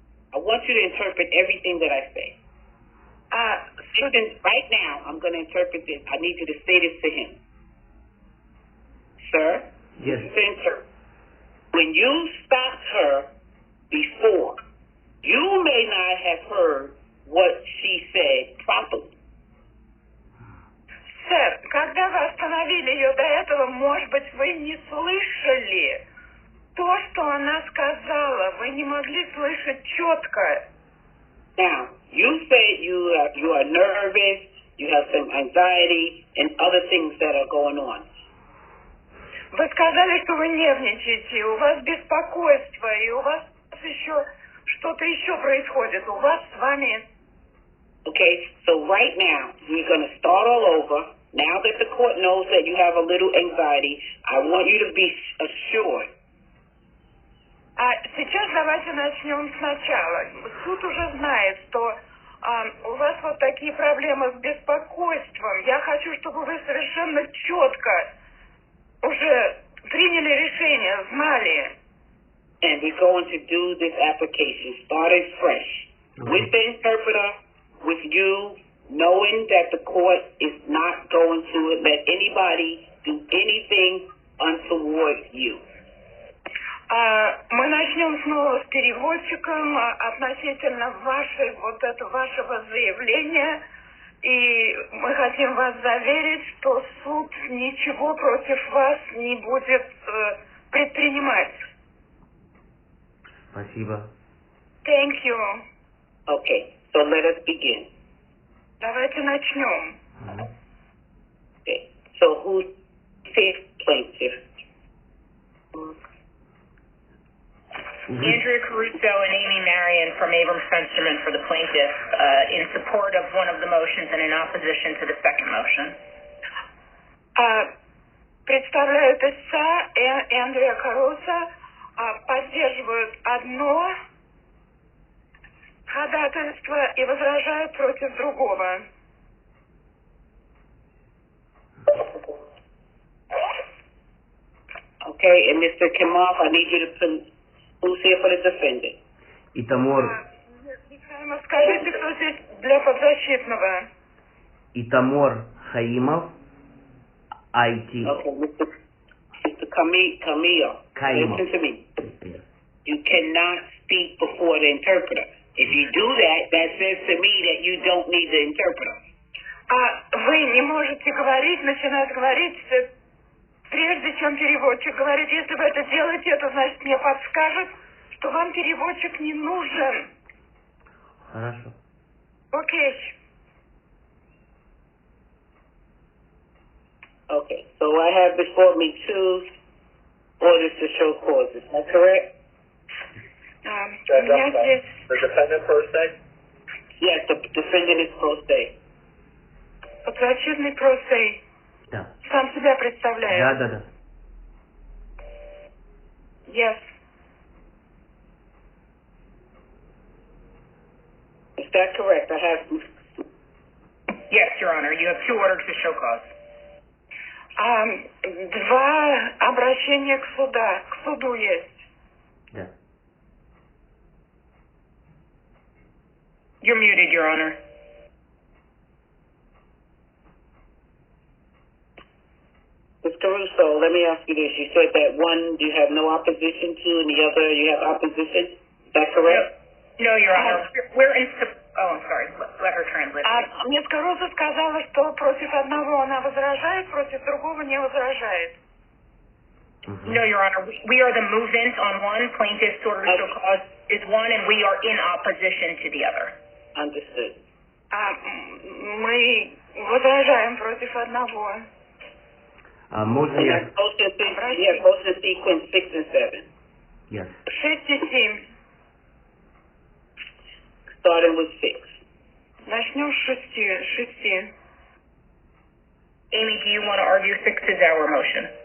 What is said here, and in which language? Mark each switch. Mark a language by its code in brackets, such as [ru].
[en] I want you to interpret everything that I say. Listen, right now, I'm going to interpret this. I need you to say this to him. Sir? Yes. Interpret. When you stopped her before, you may not have heard what she said properly. [ru] Сэр, когда вы остановили ее до этого, может быть, вы не слышали то, что она сказала. Вы не могли слышать четко. Now, you said you are nervous, you have some anxiety, and other things that are going on. Вы сказали, что вы нервничаете, у вас беспокойство, и у вас еще что-то еще происходит. У вас с вами... [en] Okay, so right now, we're going to start all over. Now that the court knows that you have a little anxiety, I want you to be assured. [ru] Сейчас давайте начнем сначала. Суд уже знает, что у вас вот такие проблемы с беспокойством. Я хочу, чтобы вы совершенно четко уже приняли решение, знали. [en] And we're going to do this application, starting fresh. With the interpreter, with you, knowing that the court is not going to let anybody do anything untoward you. [ru] Мы начнем снова с переводчиком относительно вашего заявления. И мы хотим вас заверить, что суд ничего против вас не будет предпринимать. Спасибо. [en] Thank you. Okay, so let us begin. [ru] Давайте начнем. [en] Okay, so who's fifth plaintiff? Andrea Caruso and Amy Marion from Abrams Fensterman for the plaintiff in support of one of the motions and in opposition to the second motion. [ru] Представляют истца Андреа Каруса, поддерживают одно ходатайство и возражают против другого. [en] Okay, and Mr. Kimoff, I need you to put who's here for the defendant. [ru] Итамор. Михаил, скажите, кто здесь для подзащитного? Итамор Хаимов, IT. [en] Okay, Mr. Camille, Kaimov. listen to me. You cannot speak before the interpreter. If you do that, that says to me that you don't need the interpreter. [ru] Вы не можете начинать говорить, прежде чем переводчик говорит. Если вы это делаете, это значит мне подскажет, что вам переводчик не нужен. Хорошо. Окей. [en] Okay, so I have before me two orders to show cause. Is that correct? [ru] У меня здесь... [en] The defendant pro se? Yes, the defendant is pro se. [ru] Подзащитный просто Да. сам себя представляет. Да. [en] Yes. Is that correct? I have... Yes, Your Honor. You have two orders to show cause. [ru] Два обращения к суду есть. Да. [en] You're muted, Your Honor. Mr. Russo, let me ask you this. You said that one you have no opposition to and the other you have opposition. Is that correct? No, Your Honor. We're in... Oh, I'm sorry. Let her translate. [ru] Мисс Каруза сказала, что против одного она возражает, против другого не возражает. [en] No, Your Honor. We are the movement on one. Plaintiff's order to show cause is one, and we are in opposition to the other. Understood. [ru] Мы возражаем против одного. Можно [en] You [ru] я... [en] have motion sequence 6 and 7. Yes. [ru] 6 и 7. [en] Starting with 6. [ru] Начнем с 6. [en] Amy, do you want to argue 6 is our motion?